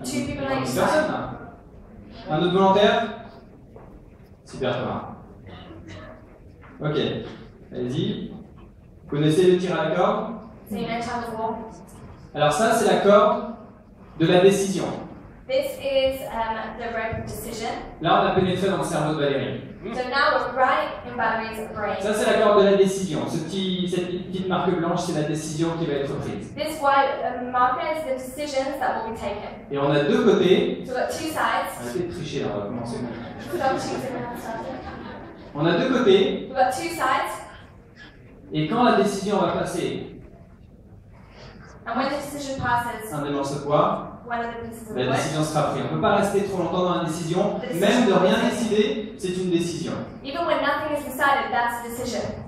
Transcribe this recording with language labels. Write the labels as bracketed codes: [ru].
[en] 2 people on each [fr] Une personne [en] side. [fr] là. Un autre volontaire. Super Thomas. Ok, allez-y. Vous connaissez le tir à la corde? [en] So you know chapter 4. [fr] Alors ça, c'est la corde de la décision. [en] This is the rope of decision. [fr] Là, on a pénétré dans le cerveau de Valérie. [en] So now we're right in Valerie's brain. [fr] Ça, c'est la corde de la décision. Cette petite marque blanche, c'est la décision qui va être prise. [en] This white marker is the decisions that will be taken. [fr] Et on a 2 côtés. [en] So we've got 2 sides. [fr] Arrêtez de tricher là, on va commencer. [en] Stop choosing when I started. [fr] On a 2 côtés. [en] We've got 2 sides. [fr] Et quand la décision va passer, [en] And when the decision passes, [fr] un des morceaux de bois, [en] one of the pieces of [fr] la [en] wood, [fr] décision sera prise. On ne peut pas rester trop longtemps dans la décision. Même de rien décider, c'est une décision. [en] even when nothing is decided, that's a decision.